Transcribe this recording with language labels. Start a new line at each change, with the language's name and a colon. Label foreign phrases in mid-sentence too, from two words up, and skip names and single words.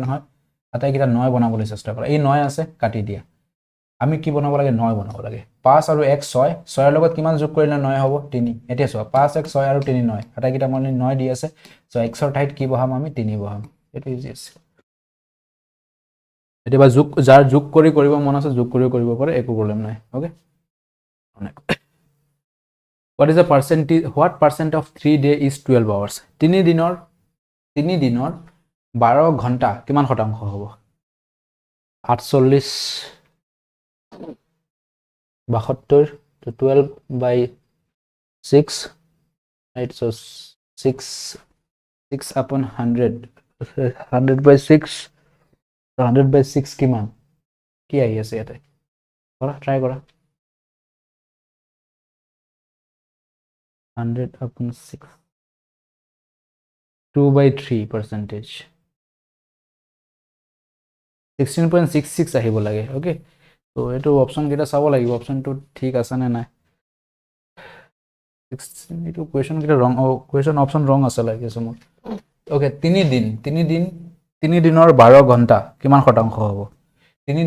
Assamese: নহয় আটাইকেইটা 9 বনাবলৈ চেষ্টা কৰা এই 9 আছে কাটি দিয়া আমি কি বনাব লাগে 9 বনাব লাগে 5 আৰু x 6 6 ৰ লগত কিমান যোগ কৰিলে 9 হ'ব 3 এতিয়া চোৱা 5x 6 আৰু 3 9 আটাইকেইটা মানে 9 দি আছে সো x ৰ ঠাইত কি বহাম আমি 3 বহাম এটো ইজি আছে এতিয়া বা যোগ যাৰ যোগ কৰি কৰিব মন আছে যোগ কৰি কৰিব পাৰে একো প্ৰবলেম নাই ওকে
English: what is the percentage what percent of 3 day is 12 hours 3
Assamese: দিনৰ 12 ঘন্টা কিমান শতাংশ হ'ব
English: 48 72 to 12 by 6 right so 6 upon 100 by 6 so 100 by 6
Assamese: কিমান কি আহি আছে ইয়াতে কৰা ট্ৰাই কৰা
English: 100 upon 6 2 by 3 percentage
Assamese: 16.66 আহিব লাগে ওকে তো এটো অপশন কেটা চাব লাগিব
English: option two
Assamese: ঠিক আছে নে নাই 16 এটো কোৱেশ্চন কেটা
English: wrong question option wrong
Assamese: আছে লাগিছে মোৰ ওকে 3 দিনৰ 12 ঘন্টা কিমান শতাংশ হ'ব 3